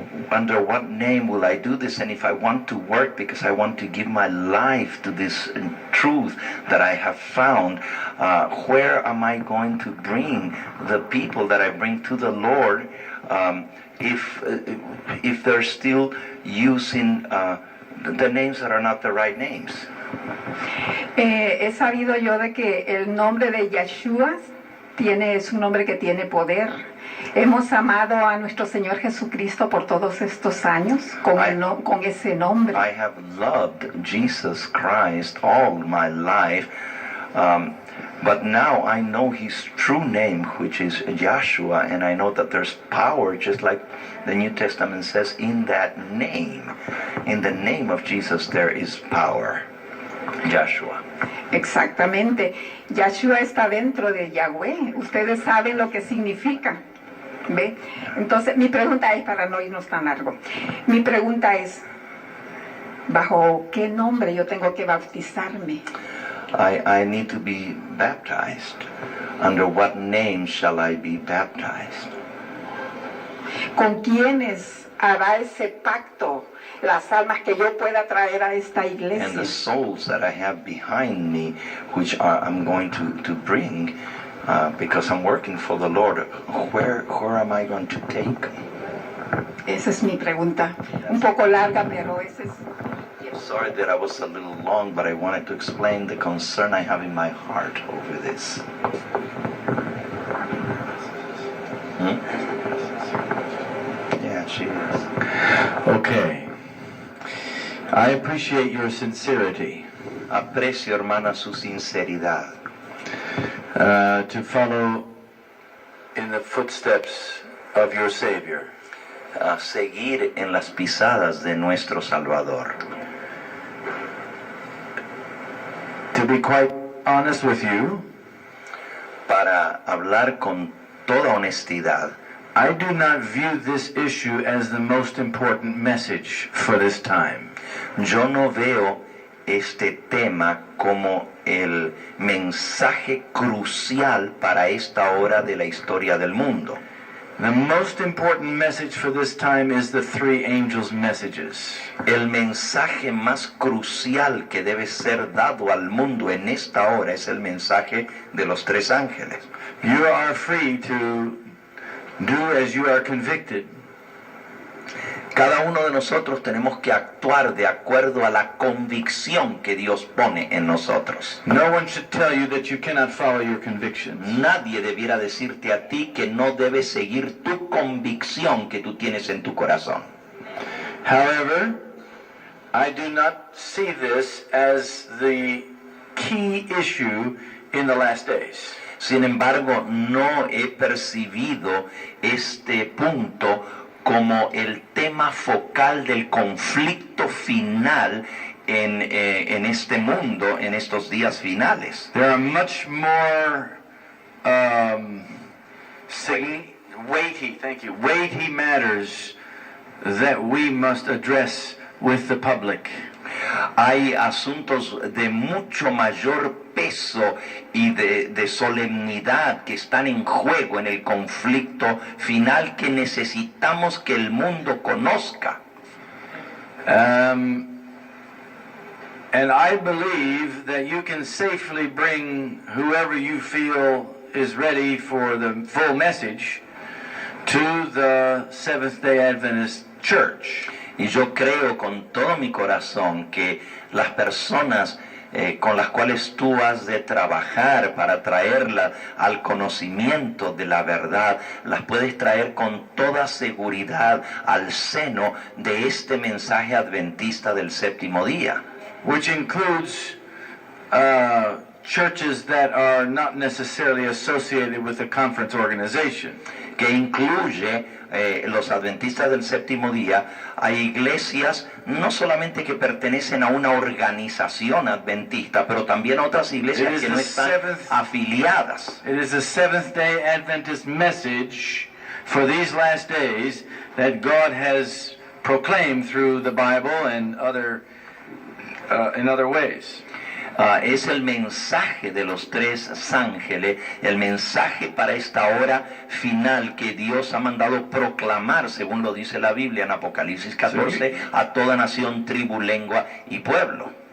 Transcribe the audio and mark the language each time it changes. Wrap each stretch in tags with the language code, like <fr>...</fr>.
<en>Under what name will I do this? And if I want to work because I want to give my life to this truth that I have found, where am I going to bring the people that I bring to the Lord if they're still using the names that are not the right names?</en> <es>He sabido yo de que el nombre de Yeshua es un nombre que tiene poder. Hemos amado a nuestro Señor Jesucristo por todos estos años con ese nombre.</es> <en>I have loved Jesus Christ all my life, but now I know his true name, which is Yeshua, and I know that there's power, just like the New Testament says, in that name. In the name of Jesus there is power. Yeshua.</en> <es>Exactamente. Yeshua está dentro de Yahweh. Ustedes saben lo que significa. ¿Ve? Entonces, mi pregunta es, para no irnos tan largo, mi pregunta es, ¿bajo qué nombre yo tengo que bautizarme?</es> <en>I need to be baptized. Under what name shall I be baptized?</en> <es>¿Con quiénes hará ese pacto las almas que yo pueda traer a esta iglesia?</es> <en>And the souls that I have behind me, which I'm going to bring, because I'm working for the Lord, where am I going to take?</en> <es>Esa es mi pregunta. Un poco larga, pero ese es...</es> <en>Sorry that I was a little long, but I wanted to explain the concern I have in my heart over this. Yeah, she is. Okay. I appreciate your sincerity.</en> <es>Aprecio, hermana, su sinceridad.</es> <en>To follow in the footsteps of your Savior.</en> <es>A seguir en las pisadas de nuestro Salvador.</es> <en>To be quite honest with you,</en> <es>Para hablar con toda honestidad,</es> <en>I do not view this issue as the most important message for this time.</en> <es>yo no veo este tema como el mensaje crucial para esta hora de la historia del mundo.</es> <en>The most important message for this time is the three angels' messages.</en> <es>El mensaje más crucial que debe ser dado al mundo en esta hora es el mensaje de los tres ángeles.</es> <en>You are free to do as you are convicted.</en> <es>Cada uno de nosotros tenemos que actuar de acuerdo a la convicción que Dios pone en nosotros.</es> <en>No one should tell you that you cannot follow your convictions.</en> <es>Nadie debiera decirte a ti que no debes seguir tu convicción que tú tienes en tu corazón.</es> <en>However, I do not see this as the key issue in the last days.</en> <es>Sin embargo, no he percibido este punto como el tema focal del conflicto final en este mundo, en estos días finales.</es> <en>There are much more weighty matters that we must address with the public.</en> <es>Hay asuntos de mucho mayor peso y de solemnidad que están en juego en el conflicto final que necesitamos que el mundo conozca.</es> <en>And I believe that you can safely bring whoever you feel is ready for the full message to the Seventh-day Adventist Church.</en> <es>Y yo creo con todo mi corazón que las personas con las cuales tú has de trabajar para traerlas al conocimiento de la verdad, las puedes traer con toda seguridad al seno de este mensaje adventista del séptimo día.</es> <en>Which includes churches that are not necessarily associated with the conference organization.</en> <es>que incluye los adventistas del séptimo día, hay iglesias no solamente que pertenecen a una organización adventista, pero también a otras iglesias que no están afiliadas.</es> <en>It is the Seventh-day Adventist message for these last days that God has proclaimed through the Bible and in other ways.</en> <es>Es el mensaje de los tres ángeles, el mensaje para esta hora final que Dios ha mandado proclamar, según lo dice la Biblia en Apocalipsis 14, a toda nación, tribu, lengua y pueblo.</es>